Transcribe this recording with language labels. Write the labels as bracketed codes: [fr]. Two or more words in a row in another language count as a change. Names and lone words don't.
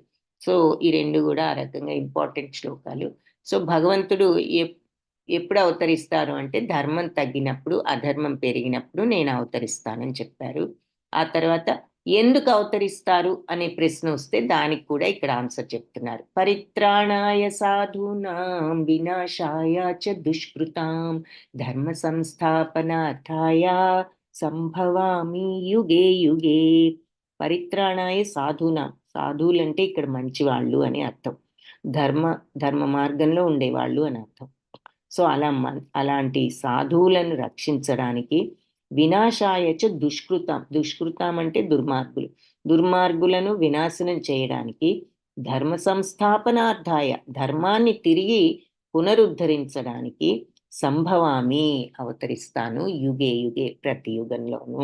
[te] సో ఈ 2 కూడా ఆ రకంగా ఇంపార్టెంట్ శ్లోకాలు. సో భగవంతుడు ఎప్పుడు అవతరిస్తారు అంటే ధర్మం తగ్గినప్పుడు, అధర్మం పెరిగినప్పుడు నేను అవతరిస్తానని చెప్పారు. ఆ తర్వాత ఎందుకు అవతరిస్తారు అనే ప్రశ్న వస్తే దానికి కూడా ఇక్కడ ఆన్సర్ చెప్తున్నారు. [sa] పరిత్రాణాయ సాధూనాం వినాశాయ చ దుష్కృతాం ధర్మ సంస్థాపనార్థాయ సంభవామి యుగే యుగే. పరిత్రాణాయ సాధూనాం, [te] సాధువులంటే ఇక్కడ మంచివాళ్ళు అని అర్థం, ధర్మ మార్గంలో ఉండేవాళ్ళు అని అర్థం. సో అలాంటి సాధువులను రక్షించడానికి, [sa] వినాశాయచ దుష్కృతం [te] అంటే దుర్మార్గులను వినాశనం చేయడానికి, [sa] ధర్మ సంస్థాపనార్థాయ [te] ధర్మాన్ని తిరిగి పునరుద్ధరించడానికి సంభవామి అవతరిస్తాను [sa] యుగే యుగే [te] ప్రతి యుగంలోనూ.